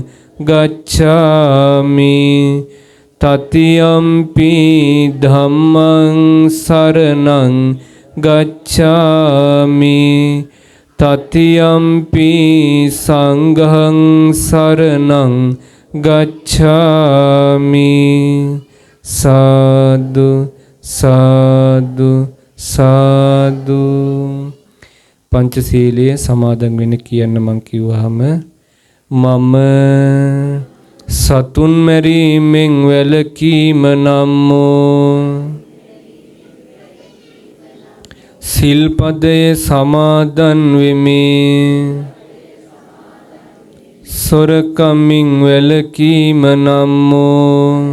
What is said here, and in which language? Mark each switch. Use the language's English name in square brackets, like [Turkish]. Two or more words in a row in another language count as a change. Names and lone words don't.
[Pali] ගච්ඡාමි තතියම්පි ධම්මං සරණං ගච්ඡාමි තතියම්පි සංඝං සරණං [Sinhala] ගච්ඡාමි සාදු සාදු සාදු පංචශීලයේ සමාදන් වෙන්න කියන්න මං කිව්වහම මම සතුන් මැරීමෙන් වැළකීම නම්මෝ සිල්පදයේ සමාදන් වෙමි සොරකමින් වැළකීම නම්මෝ